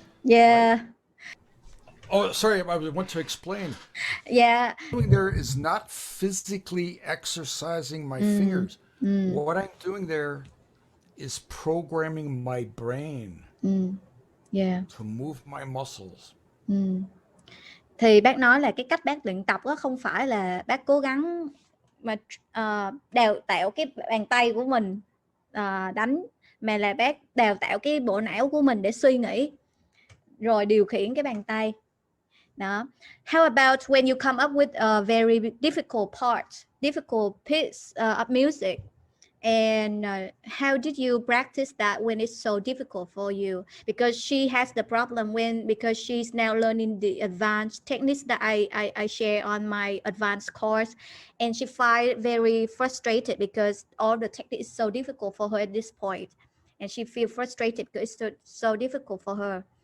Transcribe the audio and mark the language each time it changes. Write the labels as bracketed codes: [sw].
[en] Yeah. Oh, sorry, I want to explain. Yeah. Doing there is not physically exercising my fingers. What I'm doing there is programming my brain Yeah. to move my muscles. [vi] Thì bác nói là cái cách bác luyện tập đó không phải là bác cố gắng mà đào tạo cái bàn tay của mình đánh, mà là bác đào tạo cái bộ não của mình để suy nghĩ rồi điều khiển cái bàn tay đó. [en] How about when you come up with a very difficult part, difficult piece of music, and how did you practice that when it's so difficult for you? Because she has the problem because she's now learning the advanced techniques that I share on my advanced course, and she find very frustrated because all the technique is so difficult for her at this point, and she feel frustrated because it's so difficult for her.